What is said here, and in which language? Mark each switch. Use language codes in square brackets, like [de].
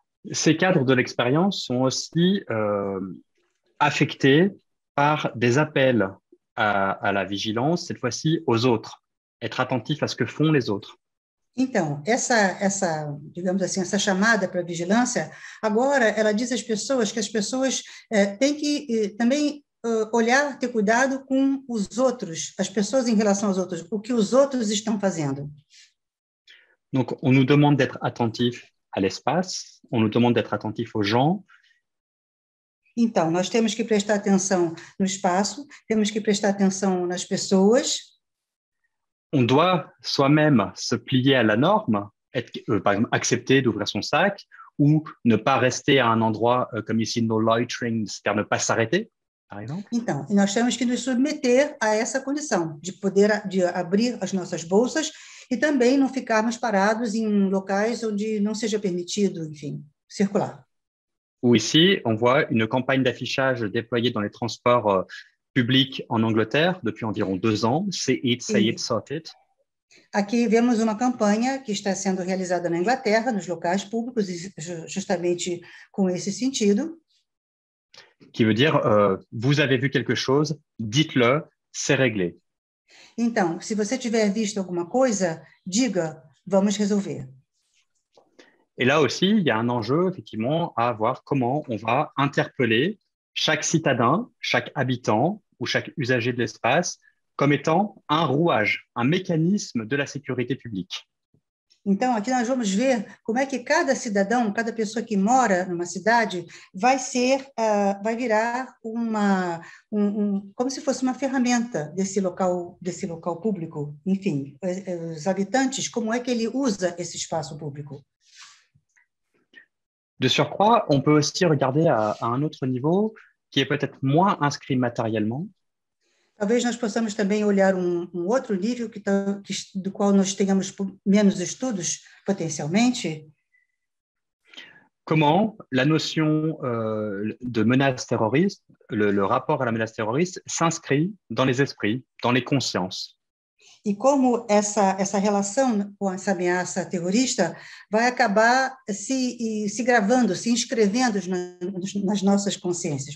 [fr] Ces cadres de l'expérience sont aussi affectés par des appels à la vigilance, cette fois-ci aux autres, être attentif à ce que font les autres. [pt] Então, digamos assim, essa chamada para a vigilância, agora ela diz às pessoas que as pessoas têm que também olhar, ter cuidado com os outros, as pessoas em relação aos outros, o que os outros estão fazendo. [fr] Donc, on nous demande d'être attentif à l'espace, on nous demande d'être attentif aux gens. [pt] Então, nós temos que prestar atenção no espaço, temos que prestar atenção nas pessoas. [fr] On doit soi-même se plier à la norme, par exemple, accepter d'ouvrir son sac ou ne pas rester à un endroit comme ici, [en] no loitering, [fr] c'est-à-dire ne pas s'arrêter. [pt] Então, nós temos que nos submeter a essa condição de poder abrir as nossas bolsas e também não ficarmos parados em locais onde não seja permitido, enfim, circular. [fr] Ou ici, on voit une campagne d'affichage déployée dans les transports publics en Angleterre depuis environ 2 ans. [en] Say it, sort it. [pt] Aqui vemos uma campanha que está sendo realizada na Inglaterra, nos locais públicos, justamente com esse sentido. [fr] Qui veut dire, vous avez vu quelque chose, dites-le, c'est réglé. [pt] Então, se você tiver visto alguma coisa, diga, vamos resolver. [fr] Et là aussi, il y a un enjeu, effectivement, à voir comment on va interpeller chaque citadin, chaque habitant ou chaque usager de l'espace comme étant un rouage, un mécanisme de la sécurité publique. [pt] Então, aqui nós vamos ver como é que cada cidadão, cada pessoa que mora numa cidade vai virar como se fosse uma ferramenta desse local público. Enfim, os habitantes, como é que ele usa esse espaço público. [fr] De surcroît, on peut aussi regarder à un autre niveau qui est peut-être moins inscrit matériellement. [pt] Talvez nós possamos também olhar um outro nível do qual nós tenhamos menos estudos, potencialmente. [fr] comment la notion de menace terroriste, le rapport à la menace terroriste s'inscrit dans les esprits, dans les consciences. [pt] E como essa relação com essa ameaça terrorista vai acabar se gravando, se inscrevendo nas nossas consciências.